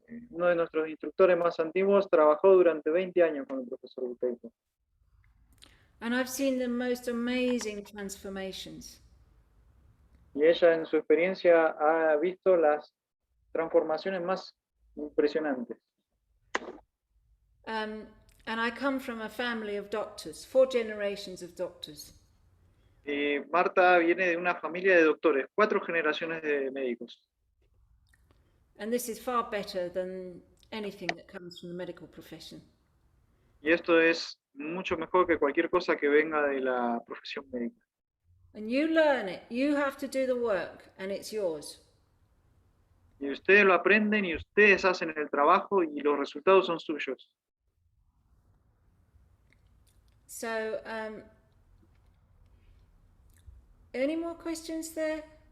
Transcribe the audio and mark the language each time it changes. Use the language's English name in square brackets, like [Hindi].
[Spanish] Uno de nuestros instructores más antiguos trabajó durante 20 años con el profesor Buteyko. [English] And I've seen the most amazing transformations. [Spanish] Y ella en su experiencia ha visto las transformaciones más impresionantes. [English] And I come from a family of doctors, 4 generations of doctors. [Spanish] Y Marta viene de una familia de doctores, 4 generaciones de médicos. [English] And this is far better than anything that comes from the medical profession. [Spanish] Y esto es mucho mejor que cualquier cosa que venga de la profesión médica. [English] And you learn it, you have to do the work, and it's yours. [Spanish] Y ustedes lo aprenden y ustedes hacen el trabajo y los resultados son suyos. [English] So, any more questions there?